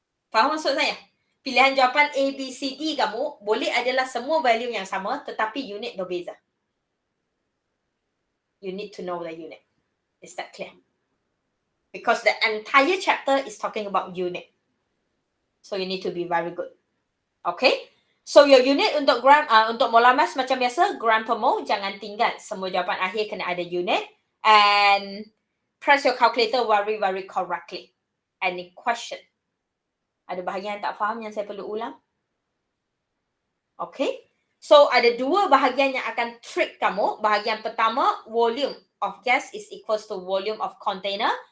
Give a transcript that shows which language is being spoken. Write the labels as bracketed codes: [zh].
[ms] Faham maksud saya? Pilihan jawapan A, B, C, D kamu boleh adalah semua value yang sama tetapi unit berbeza. [en] You need to know the unit. Is that clear? Because the entire chapter is talking about unit. So you need to be very good. Okay? [ms] So your unit untuk gram, untuk molar mass macam biasa, gram per mole, jangan tinggal. Semua jawapan akhir kena ada unit. [en] And press your calculator very, very correctly. Any question? [ms] Ada bahagian tak faham yang saya perlu ulang? Okay? So ada dua bahagian yang akan trick kamu. Bahagian pertama, [en] volume of gas is equals to volume of container.